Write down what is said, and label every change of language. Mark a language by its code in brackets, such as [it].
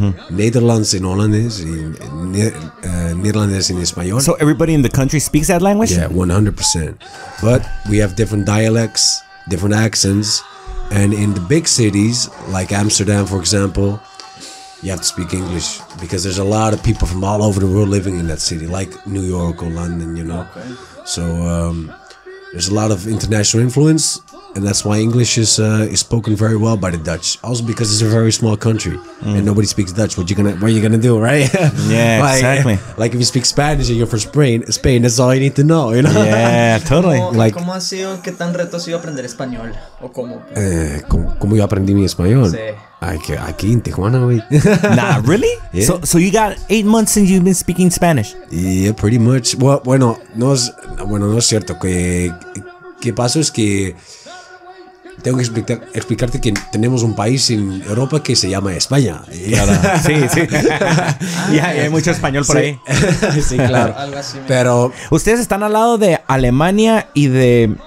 [es] Nederlands in holandés y neerlandés in español. [en] So everybody in the country speaks that language? Yeah, 100%. But we have different dialects, different accents. And in the big cities, like Amsterdam, for example, you have to speak English because there's a lot of people from all over the world living in that city, like New York or London, you know. Okay. So there's a lot of international influence, and that's why English is spoken very well by the Dutch. Also because it's a very small country and nobody speaks Dutch. What are you gonna do, right? Yeah, exactly. Like if you speak Spanish and you're from Spain, that's all you need to know, you know? Yeah, totally. [es] ¿Cómo ha sido, qué tan reto ha sido aprender español? ¿O cómo? ¿Cómo yo aprendí mi español? Sí. Aquí en Tijuana, güey. [en] Nah, really? Yeah. So you got 8 months since you've been speaking Spanish? Yeah, pretty much. Well, no es cierto. [es] ¿Qué pasa es que tengo que explicarte que tenemos un país en Europa que se llama España. Claro. Sí. Ya hay mucho español por ahí. Sí, claro. Algo así, pero ustedes están al lado de Alemania y de